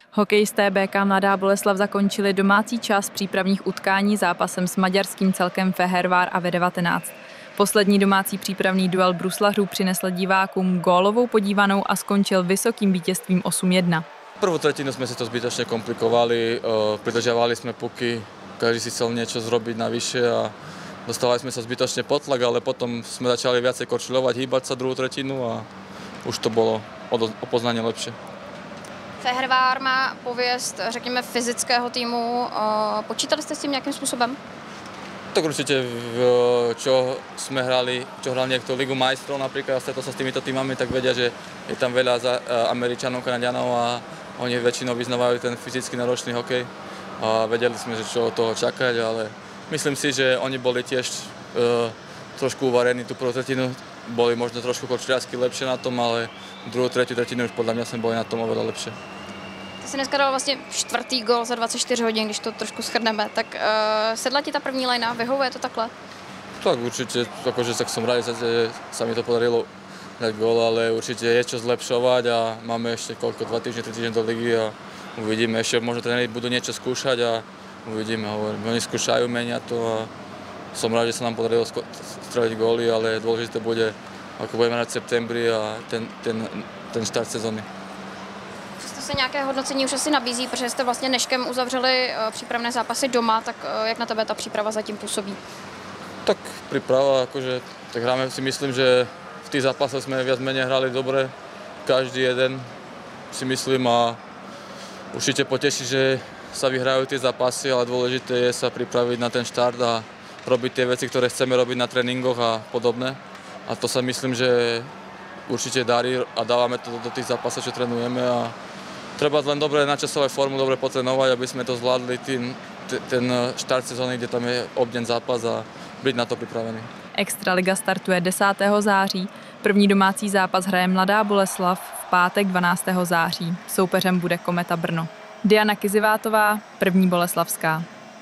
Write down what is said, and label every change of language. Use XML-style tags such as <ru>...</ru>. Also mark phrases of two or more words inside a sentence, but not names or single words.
<cs>Hokejisté BK Mladá Boleslav zakončili domácí část přípravných utkání zápasem s maďarským celkem Fehérvár a V19. Poslední domácí přípravný duel bruslařů přinesl divákům gólovou podívanou a skončil vysokým vítězstvím 8-1.</cs> <sk>Prvú tretinu sme si to zbytočne komplikovali, pridržiavali sme puky, každý si chcel niečo zrobiť navyše a dostávali sme sa zbytočne pod tlak, ale potom sme začali viacej korčilovať, hýbať sa druhú tretinu a už to bolo o poznanie lepšie.</sk> <cs>Fehérvár má pověst, řekněme, fyzického týmu. Počítali jste s tím nějakým způsobem?</cs> <sk>Tak určite, čo hral niekto Ligu majstrov napríklad, stretol sa s týmito týmami, tak vedia, že je tam veľa Američanov, Kanaďanov a oni väčšinou vyznávajú ten fyzicky náročný hokej. A vedeli sme, že čo od toho čakať, ale myslím si, že oni boli tiež trošku uvarení tú prvú tretinu. Boli možno trošku korčiliarsky lepšie na tom, ale druhú, tretiu tretinu už podľa mňa sme boli na tom oveľa lepšie.</sk> <cs>Ty jsi dneska dal vlastně 4. gól za 24 hodin, když to trošku shrneme. Tak sedla ti ta první lajna, vyhovuje to takhle?</cs> <sk>Tak určite, akože tak som rád, že sa mi to podarilo dať gól, ale určite je čo zlepšovať a máme ešte koľko, 2 týždne, 3 týždne do ligy a uvidíme. Ešte možno tréneri budú niečo skúšať a uvidíme. Oni skúšajú, menia to a som rád, že sa nám podarilo streliť góly, ale dôležité bude, ako budeme hrať v septembri a ten štart sezóny.</sk> <cs>Přesto se nějaké hodnocení už asi nabízí, protože jste vlastně dneškem uzavřeli přípravné zápasy doma, tak jak na tebe ta příprava zatím působí?</cs> <sk>Tak príprava, akože, tak hráme, si myslím, že v tých zápasoch sme viac menej hrali dobre, každý jeden si myslím a určite poteší, že sa vyhrajú tie zápasy, ale dôležité je sa pripraviť na ten štart a robiť tie veci, ktoré chceme robiť na tréningoch a podobné. A to sa myslím, že určite darí a dávame to do tých zápasov, čo trénujeme a treba len dobre načasovať formu, dobre potrénovať, aby sme to zvládli ten štart sezóny, kde tam je obden zápas a</sk> <cs>být na to připravený. Extraliga startuje 10. září. První domácí zápas hraje Mladá Boleslav v pátek 12. září. Soupeřem bude Kometa Brno. Diana Kizivátová, První Boleslavská.</cs>